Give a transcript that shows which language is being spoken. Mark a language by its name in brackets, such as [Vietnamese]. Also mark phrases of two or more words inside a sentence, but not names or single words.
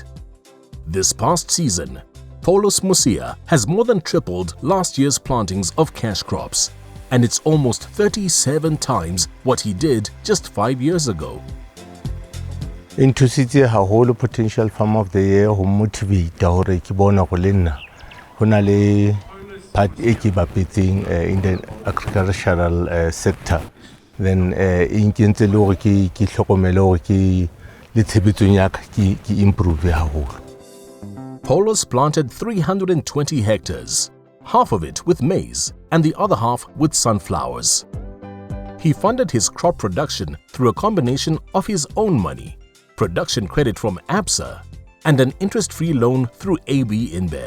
[English] This past season, Pollos has more than tripled last year's plantings of cash crops, and it's almost 37 times what he did just 5 years ago. [Southern Sotho] Intusitse haholo [English] potential farm of the year [Southern Sotho] ho motivate hore ke bona go le nna ho na le part e ke bapetseng [English] in the agricultural sector, [Southern Sotho] then in kentse le hore ke hlokomele hore ke le tshebetsong ya ka ke improve haholo. [English] Pollos planted 320 hectares, half of it with maize and the other half with sunflowers. He funded his crop production through a combination of his own money, production credit from ABSA, and an interest-free loan through AB InBev.